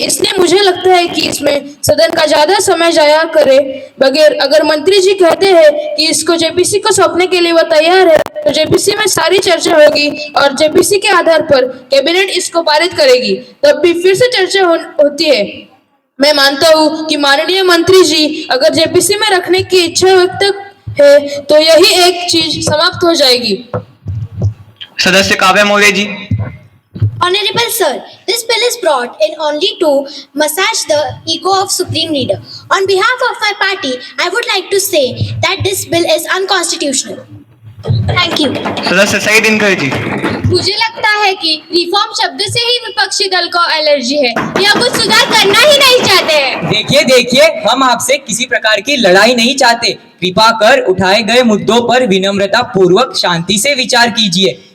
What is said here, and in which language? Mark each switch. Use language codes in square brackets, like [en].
[hi] इसलिए मुझे लगता है कि इसमें सदन का ज्यादा समय जाया करे बगैर अगर मंत्री जी कहते हैं कि इसको जेबीसी को सौंपने के लिए वो तैयार है तो जेबीसी में सारी चर्चा होगी और जेबीसी के आधार पर कैबिनेट इसको पारित करेगी, तब भी फिर से चर्चा होती है। मैं मानता हूँ कि माननीय मंत्री जी अगर जेपीसी में रखने की इच्छा व्यक्त है तो यही एक चीज समाप्त हो जाएगी। सदस्य Kavya Maurya ji. [en] Honorable sir, this bill is brought in only to massage the ego of Supreme Leader. On behalf of my party, I would like to say that this bill is unconstitutional. Thank you. [hi] सदस्य सईद दिनकर जी। मुझे लगता है कि reform शब्द से ही विपक्षी दल को एलर्जी है या कुछ सुधार करना ही नहीं चाहते हैं। देखिए देखिए, हम आपसे किसी प्रकार की लड़ाई नहीं चाहते। कृपा कर उठाए गए मुद्दों पर विनम्रता पूर्वक शांति से विचार कीजिए।